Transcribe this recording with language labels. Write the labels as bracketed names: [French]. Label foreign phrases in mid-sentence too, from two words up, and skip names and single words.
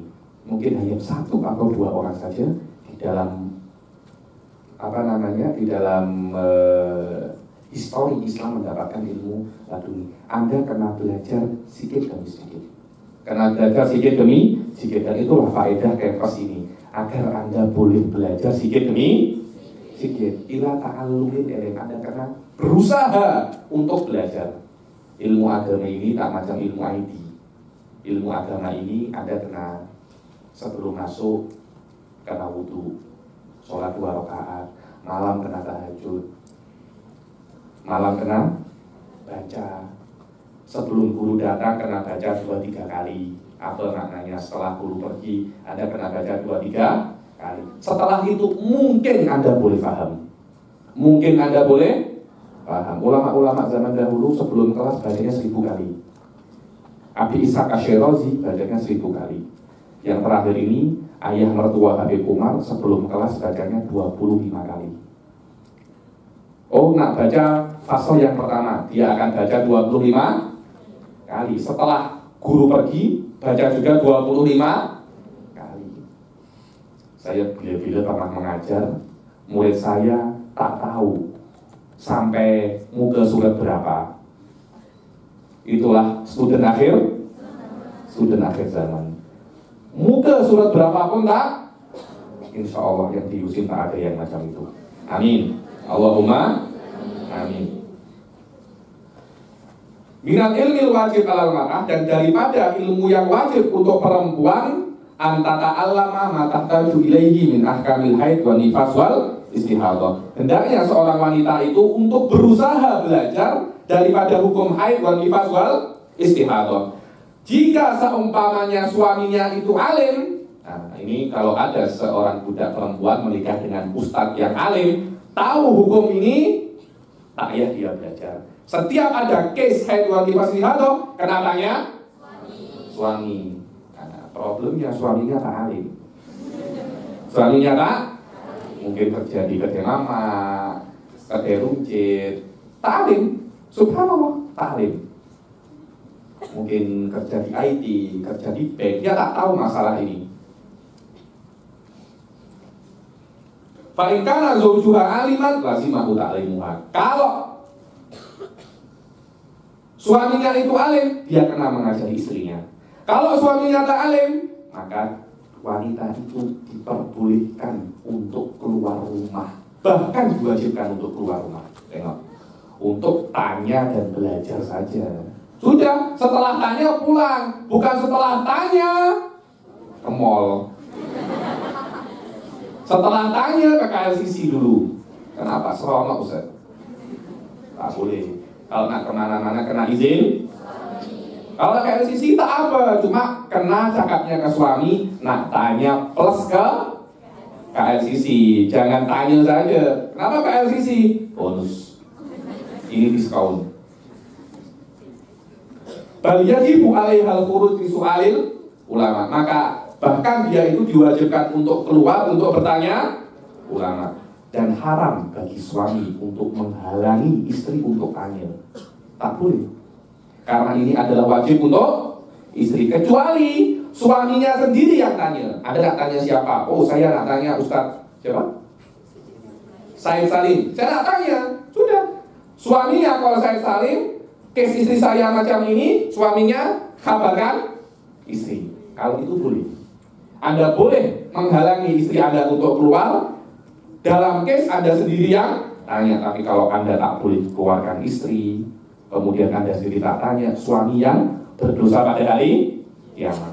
[Malay] Mungkin hanya 1 atau 2 orang saja di dalam di dalam histori Islam mendapatkan ilmu laduni. Anda kena belajar sedikit demi sedikit. Kena belajar sedikit demi sedikit. Dan itulah faedah kempes ini, agar Anda boleh belajar sedikit demi sedikit. [Arabic] إلى تعلم العلم. [Malay] Anda kena berusaha untuk belajar. Ilmu agama ini tak macam ilmu IT. Ilmu agama ini Anda kena sebelum masuk kena wudu, sholat 2 rakaat, malam kena tahajud, malam kena baca, sebelum guru datang kena baca 2-3 kali. Apa maknanya? Setelah guru pergi Anda kena baca 2-3 kali. Setelah itu mungkin Anda boleh paham. Mungkin Anda boleh paham. Ulama-ulama zaman dahulu sebelum kelas bacanya 1000 kali. Abi Ishaq Asyirazi bacanya 1000 kali. Yang terakhir ini ayah mertua Habib Umar sebelum kelas bacanya 25 kali. Oh, nak baca fasal yang pertama, dia akan baca 25 kali. Setelah guru pergi, baca juga 25 kali. Saya bila-bila pernah mengajar, murid saya tak tahu sampai muka surat berapa. Itulah student akhir zaman. Muka surat berapapun tak, [Arabic] إن شاء الله [Malay] yang di Yusin tak ada yang macam itu. Amin. [Arabic] اللهم آمين. من العلم الواجب على المرأة, [Malay] dan daripada ilmu yang wajib untuk perempuan, [Arabic] أن تتعلم ما تحتاج إليه من أحكام الحيض والنفاس والاستحاضة. [Malay] Hendaknya seorang wanita itu untuk berusaha belajar daripada hukum [Arabic] حيض ونفاس والاستحاضة. [Malay] Jika seumpamanya suaminya itu alim, nah ini kalau ada seorang budak perempuan menikah dengan ustadz yang alim, tahu hukum ini, tak payah dia belajar. Setiap ada case [Arabic] حيض ونفاس استحاضة, [Malay] kena tanya suami. Karena problemnya suaminya tak alim. Suaminya tak, mungkin kerja di kedai mama, kedai runcit, tak alim. Subhanallah, tak alim. Mungkin kerja di IT, kerja di bank, dia tak tahu masalah ini. [Arabic] فإن كان زوجها عالما لزمه تعليمها. [Malay] Kalau suaminya itu alim, dia kena mengajari istrinya. Kalau suaminya tak alim, maka wanita itu diperbolehkan untuk keluar rumah, bahkan diwajibkan untuk keluar rumah. Tengok, untuk tanya dan belajar saja. Sudah, setelah tanya pulang, bukan setelah tanya ke mall. Setelah tanya ke KLCC dulu. Kenapa? Seronok Ustaz. Tak boleh. Kalau nak kemana-mana kena izin Kalau ke LCC tak apa, cuma kena cakapnya ke suami, nak tanya plus ke LCC, jangan tanya saja. Kenapa ke LCC? Bonus. Ini diskon. [Arabic] بل يجب عليها الخروج في سؤال العلماء. [Malay] Maka bahkan dia itu diwajibkan untuk keluar untuk bertanya ulama. Dan haram bagi suami untuk menghalangi istri untuk tanya. Tak boleh. Karena ini adalah wajib untuk istri. Kecuali suaminya sendiri yang tanya. Ada nak tanya siapa? Oh, saya nak tanya Ustaz siapa? Said Salim. Saya nak tanya. Sudah. Suaminya kalau Said Salim, case istri saya macam ini, suaminya kabarkan istri. Kalau itu boleh. Anda boleh menghalangi istri Anda untuk keluar. Dalam case Anda sendiri yang tanya. Tapi kalau Anda tak boleh keluarkan istri, kemudian Anda sendiri tak tanya, suami yang berdosa pada hari kiamat.